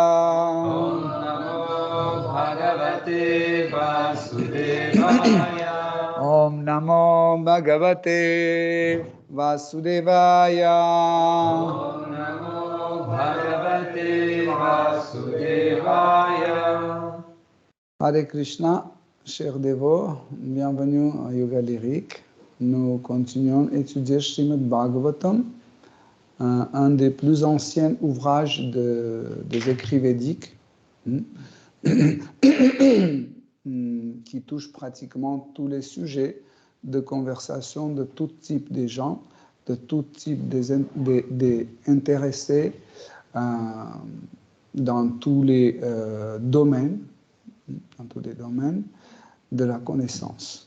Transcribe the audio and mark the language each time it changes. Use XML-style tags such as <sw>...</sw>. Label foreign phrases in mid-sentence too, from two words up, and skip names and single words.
<sa>ॐ नमो भगवते वासुदेवाय. ॐ नमो भगवते वासुदेवाय ॐ नमो भगवते वासुदेवाय.</sa> <fr>Hare Krishna, chers dévots, bienvenue à Yoga Lyrique. Nous continuons à étudier Srimad Bhagavatam, un des plus anciens ouvrages des écrits védiques, qui touche pratiquement tous les sujets de conversation de tout type de gens, de tout type d'intéressés dans tous les domaines de la connaissance.</fr>